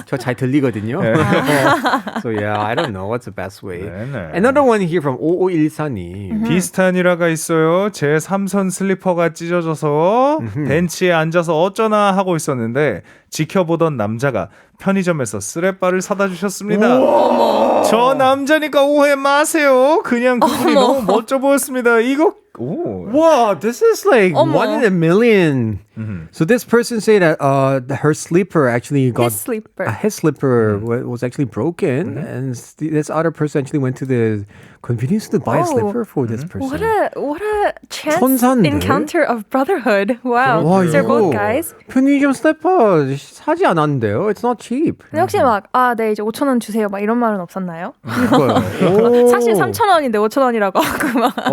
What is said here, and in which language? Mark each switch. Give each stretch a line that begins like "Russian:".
Korean: 저잘 들리거든요.
English: So yeah, I don't know what's the best way.
Korean: 네네.
English: Another one here from 5514님.
Korean: 비슷한 일화가 있어요. 제 3선 슬리퍼가 찢어져서 벤치에 앉아서 어쩌나 하고 있었는데 지켜보던 남자가 편의점에서 쓰레빠를 사다 주셨습니다. 저 남자니까 오해 마세요. 그냥 그분이 너무 멋져 보였습니다. 이거
English: Wow, this is like one in a million. So this person said that her sleeper actually got his slipper was actually broken, and this other person actually went to the convenience to buy a slipper for this person. What a chance
Korean: 천사인데?
English: encounter of brotherhood. Wow.
Korean: 와,
English: They're
Korean: 이거
English: both guys.
Korean: 편의점 슬리퍼 사지 않았는데요.
English: It's not cheap.
Korean: 근데 혹시 네, 이제 5,000원 주세요. 막 이런 말은 없었나요? 그거요. 사실 3,000원인데 5,000원이라고 하고 막.